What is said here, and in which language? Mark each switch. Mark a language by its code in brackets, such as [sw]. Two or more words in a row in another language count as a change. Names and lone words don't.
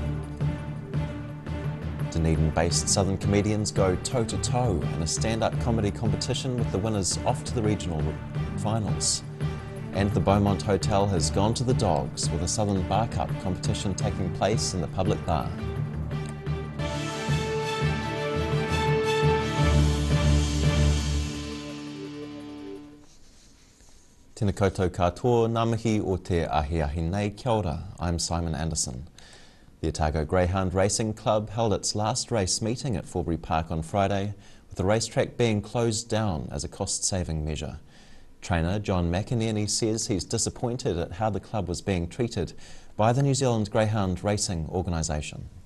[en] Dunedin-based Southern comedians go toe-to-toe in a stand-up comedy competition with the winners off to the regional finals. And the Beaumont Hotel has gone to the dogs with a Southern barkup competition taking place in the public bar. [mi] Tēnā koutou katoa, ngā mihi o te ahi nei, kia ora, [en] I'm Simon Anderson. The Otago Greyhound Racing Club held its last race meeting at Forbury Park on Friday, with the racetrack being closed down as a cost-saving measure. Trainer John McInerney says he's disappointed at how the club was being treated by the New Zealand Greyhound Racing Organisation.